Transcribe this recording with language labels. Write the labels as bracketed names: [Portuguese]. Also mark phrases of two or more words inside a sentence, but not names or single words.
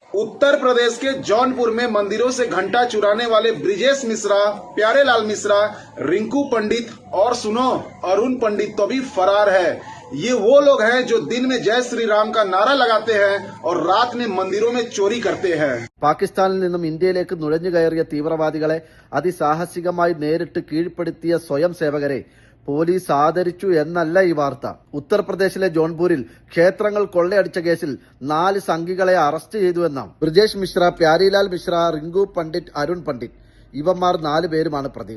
[Hindi] उत्तर प्रदेश के जौनपुर में मंदिरों से घंटा चुराने वाले ब्रिजेश मिश्रा, प्यारेलाल मिश्रा, रिंकू पंडित और सुनो अरुण पंडित तो भी फरार है। ये वो लोग हैं जो दिन में जय श्री राम का नारा लगाते हैं और रात में मंदिरों में चोरी करते हैं। [Malayalam] പാകിസ്ഥാനിൽ നിന്നും ഇന്ത്യയിലേക്ക് നുഴഞ്ഞു കയറിയ തീവ്രവാദികളെ അതിസാഹസികമായി നേരിട്ട് കീഴ്പ്പെടുത്തിയ സ്വയം സേവകരെ പോലീസ് ആദരിച്ചു എന്നല്ല ഈ വാർത്ത. ഉത്തർപ്രദേശിലെ ജോൺപൂരിൽ ക്ഷേത്രങ്ങൾ കൊള്ളയടിച്ച കേസിൽ 4 സംഘികളെ അറസ്റ്റ് ചെയ്തുവെന്നാണ്. ബ്രിജേഷ് മിശ്ര, പ്യാരിലാൽ മിശ്ര, റിങ്കു പണ്ഡിറ്റ്, അരുൺ പണ്ഡിറ്റ് ഇവന്മാർ 4 പേരുമാണ് പ്രതികൾ.